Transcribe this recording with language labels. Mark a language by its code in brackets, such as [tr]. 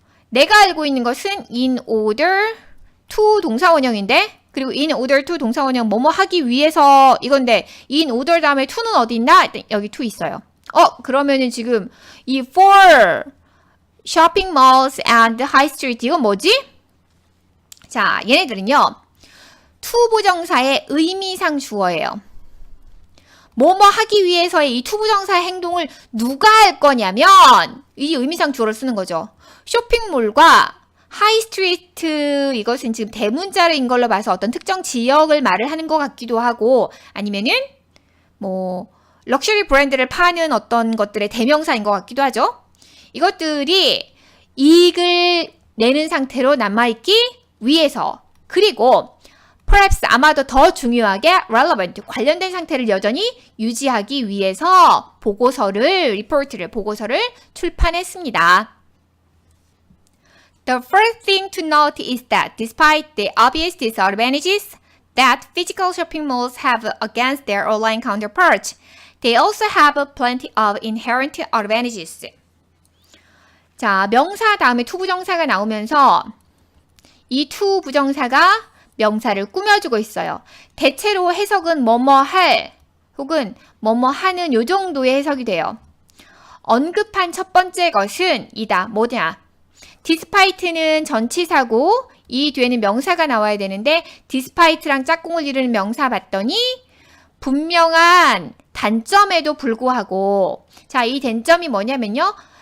[ko] 내가 알고 있는 것은 in order to 동사원형인데 그리고 in order to 동사원형 뭐뭐 하기 위해서 이건데 in order 다음에 to는 어디 있나? 여기 to 있어요. 그러면은 지금 이 [en] for shopping malls and high street [ko] 이건 뭐지? 자, 얘네들은요. to 부정사의 의미상 주어예요. 뭐뭐 하기 위해서의 이 to 부정사의 행동을 누가 할 거냐면 이 의미상 주어를 쓰는 거죠. 쇼핑몰과 하이스트리트 이것은 지금 대문자인 걸로 봐서 어떤 특정 지역을 말을 하는 것 같기도 하고 아니면은 뭐 럭셔리 브랜드를 파는 어떤 것들의 대명사인 것 같기도 하죠. 이것들이 이익을 내는 상태로 남아있기 위해서 그리고 perhaps 아마도 더 중요하게 relevant 관련된 상태를 여전히 유지하기 위해서 보고서를 출판했습니다. [en] The first thing to note is that despite the obvious disadvantages that physical shopping malls have against their online counterparts, they also have plenty of inherent advantages. [ko] 자, 명사 다음에 to 부정사가 나오면서 이 to 부정사가 명사를 꾸며주고 있어요. 대체로 해석은 뭐뭐 할 혹은 뭐뭐 하는 요 정도의 해석이 돼요. 언급한 첫 번째 것은 이다. 뭐냐? despite는 전치사고 이 뒤에는 명사가 나와야 되는데 despite랑 짝꿍을 이루는 명사 봤더니 분명한 단점에도 불구하고 자, 이 단점이 뭐냐면요.